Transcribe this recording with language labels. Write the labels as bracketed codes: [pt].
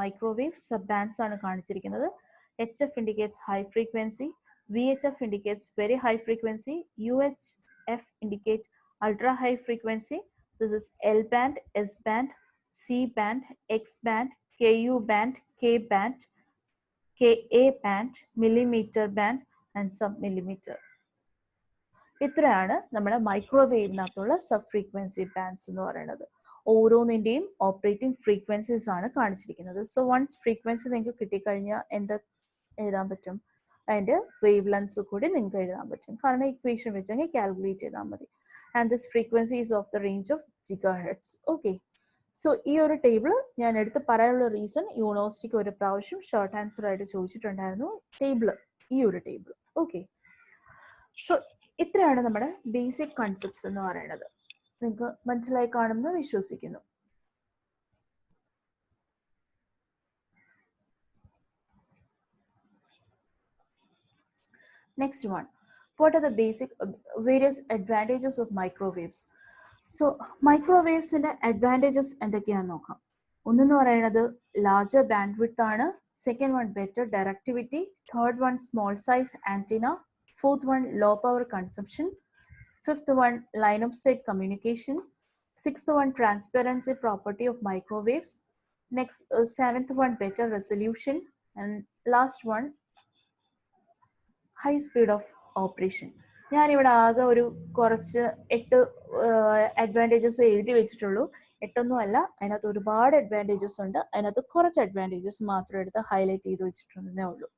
[ml] Microwave sub bands ആണ് കാണിച്ചിരിക്കുന്നത്. [en] HF indicates high frequency, VHF indicates very high frequency, UHF indicates ultra high frequency. This is L band, S band, C band, X band, KU band, K band, KA band, millimeter band and sub-millimeter. [ml] ഇത്രയാണ് നമ്മുടെ മൈക്രോവേവിനകത്തുള്ള sub frequency bands എന്ന് പറയുന്നത്. ഓരോന്നിൻ്റെയും operating frequencies ആണ് കാണിച്ചിരിക്കുന്നത്. So once frequency നിങ്ങൾക്ക് കിട്ടിക്കഴിഞ്ഞാൽ എന്ത് എഴുതാൻ പറ്റും? അതിൻ്റെ വേവ് ലെങ്ത്സ് കൂടി നിങ്ങൾക്ക് എഴുതാൻ പറ്റും. കാരണം ഇക്വേഷൻ വെച്ചെങ്കിൽ കാൽക്കുലേറ്റ് ചെയ്താൽ മതി. [en] And this frequency is of the range of gigahertz. [ml] Okay, so ഈ ഒരു ടേബിൾ ഞാൻ എടുത്ത് പറയാനുള്ള റീസൺ, യൂണിവേഴ്സിറ്റിക്ക് ഒരു പ്രാവശ്യം ഷോർട്ട് ആൻസർ ആയിട്ട് ചോദിച്ചിട്ടുണ്ടായിരുന്നു ഈ ഒരു ടേബിൾ. ഓക്കെ, സോ ഇത്രയാണ് നമ്മുടെ ബേസിക് കൺസെപ്റ്റ്സ് എന്ന് പറയുന്നത്. നിങ്ങൾക്ക് മനസ്സിലായി കാണുമെന്ന് വിശ്വസിക്കുന്നു. [en] Next one, what are the basic various advantages of microwaves? [ml] So microwaves ന്റെ advantages എന്തൊക്കെയാണെന്ന് നോക്കാം. ഒന്നെന്ന് പറയുന്നത് larger bandwidth ആണ്. [en] Second one, better directivity. Third one, small size antenna. Fourth one, low power consumption. Fifth one, line of sight communication. Sixth one, transparency property of microwaves. Next, seventh one, better resolution. And last one high speed of operation. [ml] ഞാനിവിടെ ആകെ ഒരു കുറച്ച് 8 advantages എഴുതി വെച്ചിട്ടുള്ളൂ. 8 അല്ല, അതിനകത്ത് ഒരുപാട് advantages ഉണ്ട്. അതിനകത്ത് കുറച്ച് അഡ്വാൻറ്റേജസ് മാത്രം എടുത്ത് ഹൈലൈറ്റ് ചെയ്ത് വെച്ചിട്ടുണ്ടെന്നേ ഉള്ളൂ.